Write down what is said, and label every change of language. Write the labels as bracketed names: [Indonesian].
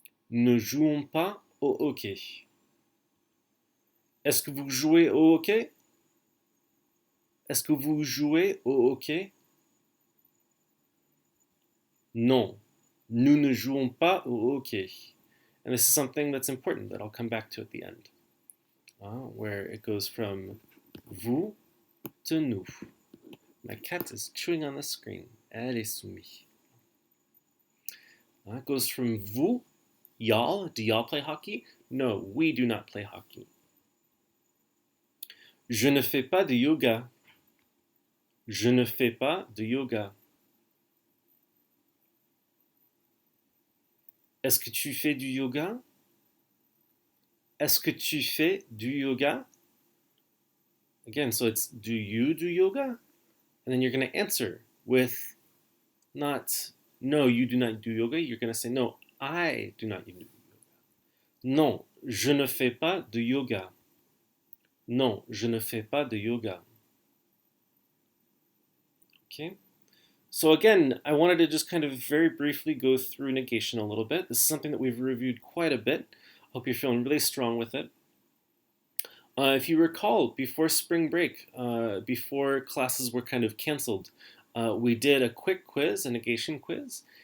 [French] Ne jouons pas au hockey. Est-ce que vous jouez au hockey? Est-ce que vous jouez au hockey? Non, nous ne jouons pas au hockey. [English] And this is something that's important that I'll come back to at the end, where it goes from vous to nous. My cat is chewing on the screen. [French] Elle est soumise. [English] It goes from vous, y'all. Do y'all play hockey? No, we do not play hockey. [French] Je ne fais pas de yoga. Je ne fais pas de yoga. Est-ce que tu fais du yoga? Est-ce que tu fais du yoga? [English] Again, so it's do you do yoga? And then you're going to answer with not no, you do not do yoga. You're going to say no, I do not do yoga. [French] Non, je ne fais pas de yoga. Non, je ne fais pas de yoga. [English] Okay. So again, I wanted to just kind of very briefly go through negation a little bit. This is something that we've reviewed quite a bit. Hope you're feeling really strong with it. If you recall, before spring break, before classes were kind of canceled, we did a quick quiz, a negation quiz.